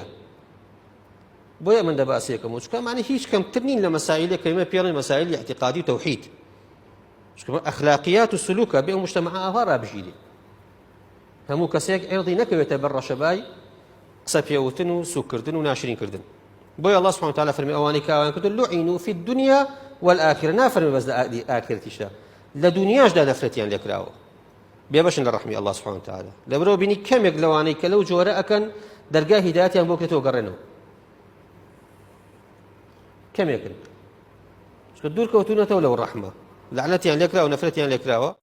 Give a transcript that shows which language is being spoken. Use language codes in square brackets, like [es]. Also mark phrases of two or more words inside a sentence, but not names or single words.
[ckb] بۆیە من دەباسیەکەم و چکە معنی هیچ کەمتر نین لە مەسائلێک کە ئێمە پێڵێن مەسائلی اعتقادی و تەوحید، چکە ئەخلاقیات و سلوکە بێ ئەو مجتەمەعە ئاوا ڕابژیرێ. هەموو کەسێک عێرضی نەکەوێتە بەر ڕەشەبای قسە پێوتن و سوکردن و ناشرینکردن. بۆیە [ar] الله سبحانه وتعالى [ckb] فەرمێ ئەوانەی کاویان کردن [ar] لعنوا في الدنيا والآخرة، [ckb] نافەرمێ بەس لە ئاخرەتیشدا، لە دونیاشدا نەفرەتیان لێ کراوە، بێبەشن لە ڕەحمی [ar] الله سبحانه وتعالى. [ckb] لەبەرەوە بینی کەمێک لەوانەی کە لەو جۆرە ئەکەن دەرگای هیدایەتیان بۆ بکرێتەوە گەڕێنەوە، کەمێکن، چکە دوور کەوتوونەتەوە لەو ڕەحمە، لعنەتیان لێ کراوە، نەفرەتیان لێ کراوە.